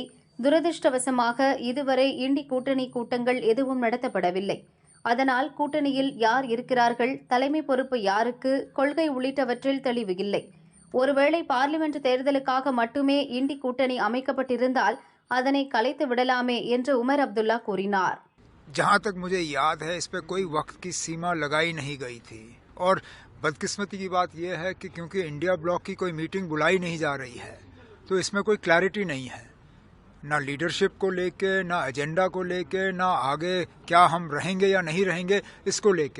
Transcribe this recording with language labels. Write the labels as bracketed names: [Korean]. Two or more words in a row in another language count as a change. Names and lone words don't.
[Tamil] துரதிருஷ்டவசமாக இதுவரை இண்டி கூட்டணி கூட்டங்கள் எதுவும் நடத்தப்படவில்லை. அதனால் கூட்டணியில் யார் இருக்கிறார்கள், தலைமை பொறுப்பு யாருக்கு, கொள்கை உள்ளிட்டவற்றில் தெளிவு இல்லை. ஒருவேளை பார்லிமெண்ட் தேர்தலுக்காக மட்டுமே இண்டி கூட்டணி அமைக்கப்பட்டிருந்தால் அதனை கலைத்து விடலாமே என்று உமர் அப்துல்லா கூறினார். [Hindi] जहाँ तक मुझे याद है, इस पर कोई वक्त की सीमा लगाई नहीं गई थी और बदकिस्मती की बात यह है कि क्योंकि इंडिया ब्लॉक की कोई मीटिंग बुलाई नहीं जा रही है, तो इसमें कोई क्लैरिटी नहीं है, ना लीडरशिप को लेके, ना एजेंडा को लेके, ना आगे क्या हम रहेंगे या नहीं रहेंगे इसको लेके.